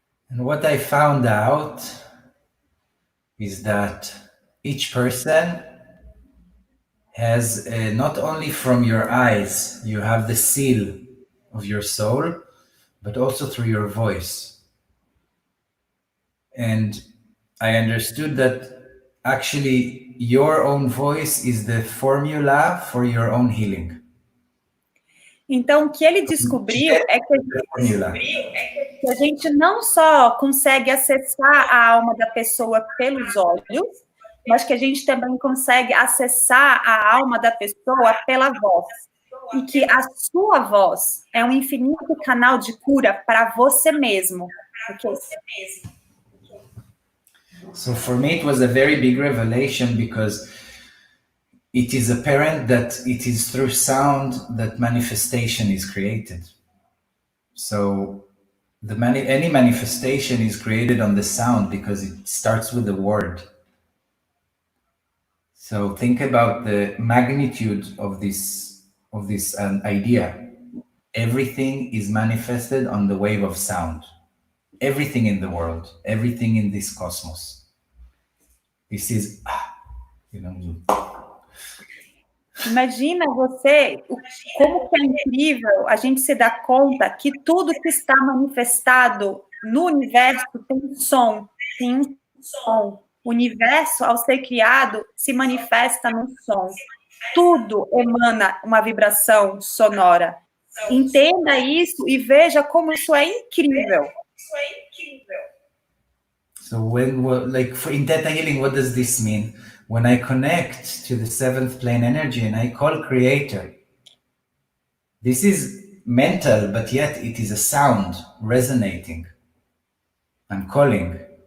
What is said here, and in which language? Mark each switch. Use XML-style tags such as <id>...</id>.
<en>And what I found out is that each person has not only from your eyes, you have the seal of your soul, but also through your voice. And I understood that actually your own voice is the formula for your own healing.</en> <pt>Então, o que ele descobriu é que a gente não só consegue acessar a alma da pessoa pelos olhos, mas que a gente também consegue acessar a alma da pessoa pela voz. E que a sua voz é um infinito canal de cura para você mesmo.</pt> <en>So for me, it was a very big revelation because it is apparent that it is through sound that manifestation is created. So any manifestation is created on the sound because it starts with the word. So think about the magnitude of this idea. Everything is manifested on the wave of sound. Everything in the world, everything in this cosmos. This is,</en> <pt>Imagina você, como que é incrível a gente se dar conta que tudo que está manifestado no universo tem um som. O universo, ao ser criado, se manifesta no som. Tudo emana uma vibração sonora. Entenda isso e veja como isso é incrível.</pt> <en>So in Thetahealing, what does this mean? When I connect to the seventh plane energy and I call creator, this is mental, but yet it is a sound resonating. I'm calling.</en>